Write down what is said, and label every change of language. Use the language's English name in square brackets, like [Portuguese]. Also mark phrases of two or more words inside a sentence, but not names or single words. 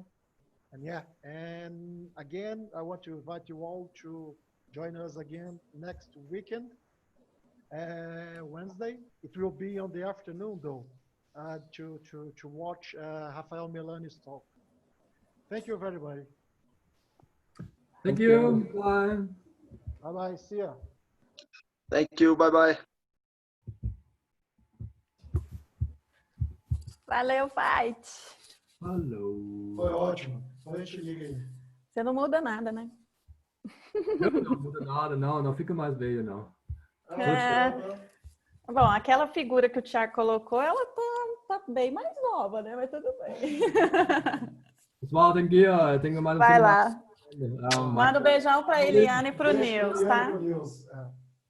[English] And yeah, and again, I want to invite you all to join us again next weekend, Wednesday. It will be on the afternoon though, to watch Rafael Milani's talk. Thank you everybody. Thank you. Bye. Bye-bye. See ya. Thank you. Bye-bye. [Portuguese] Valeu, Veit. [English] Hello. [Portuguese] Foi ótimo. Só a gente liga aí. Você não muda nada, né? Não muda nada, não fica mais velho, não. Bom, aquela figura que o Thiago colocou, ela tá bem mais nova, né? Mas tudo bem. [German] Das war denn hier? Denke mal, [Portuguese] Vai lá. Manda um beijão para a Eliane e para o Nils, tá?